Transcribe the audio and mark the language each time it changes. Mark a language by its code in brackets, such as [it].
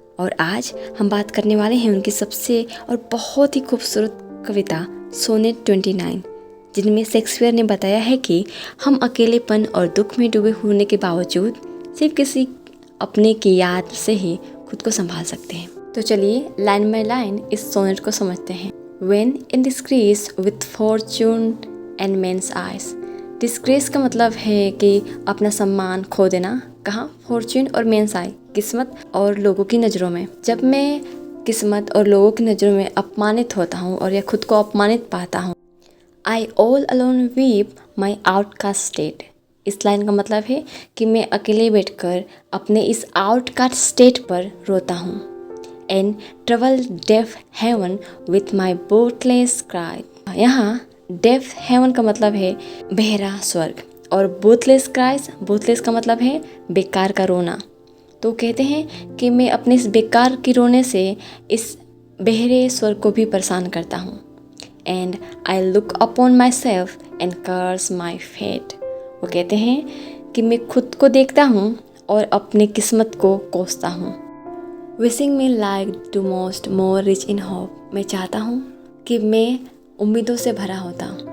[hi] और आज हम बात करने वाले हैं उनकी सबसे और बहुत ही खूबसूरत कविता सोनेट 29, जिनमें शेक्सपियर ने बताया है कि हम अकेलेपन और दुख में डूबे होने के बावजूद सिर्फ किसी अपने की याद से ही खुद को संभाल सकते हैं। तो चलिए लाइन बाय लाइन इस सोनेट को समझते हैं। [en] When in disgrace with fortune and men's eyes। [hi] Disgrace का मतलब है कि अपना सम्मान खो देना। कहाँ? फॉर्च्यून और मेंस आई, किस्मत और लोगों की नज़रों में। जब मैं किस्मत और लोगों की नज़रों में अपमानित होता हूँ और या खुद को अपमानित पाता हूँ, [en] I all alone weep my outcast state। [hi] इस लाइन का मतलब है कि मैं अकेले बैठकर अपने इस आउटकास्ट स्टेट पर रोता हूँ। [en] And trouble deaf heaven with my bootless cry। [hi] यहाँ deaf heaven का मतलब है बहरा स्वर्ग, और bootless cries, bootless का मतलब है बेकार का रोना। तो कहते हैं कि मैं अपने इस बेकार की रोने से इस बहरे स्वर्ग को भी परेशान करता हूँ। [en] And I look upon myself and curse my fate। [hi] वो कहते हैं कि मैं खुद को देखता हूँ और अपनी किस्मत को कोसता हूँ। [en] Wishing me like to most more rich in hope। [hi] मैं चाहता हूँ कि मैं उम्मीदों से भरा होता।